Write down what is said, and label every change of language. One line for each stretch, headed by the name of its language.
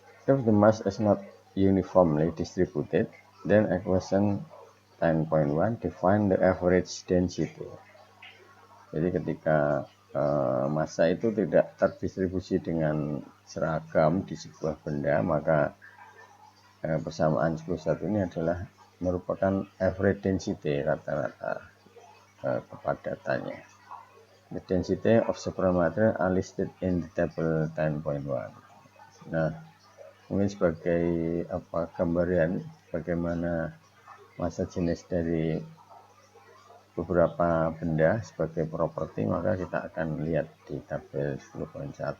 English: If the mass is not uniformly distributed, then equation 10.1 define the average density.
Indonesian: Jadi ketika massa itu tidak terdistribusi dengan seragam di sebuah benda, maka persamaan 11 ini adalah merupakan average density, rata-rata kepadatannya.
English: The density of several material are listed in the table 10.1.
Indonesian: Nah, mungkin sebagai gambaran bagaimana massa jenis dari beberapa benda sebagai properti, maka kita akan lihat di tabel 10.1.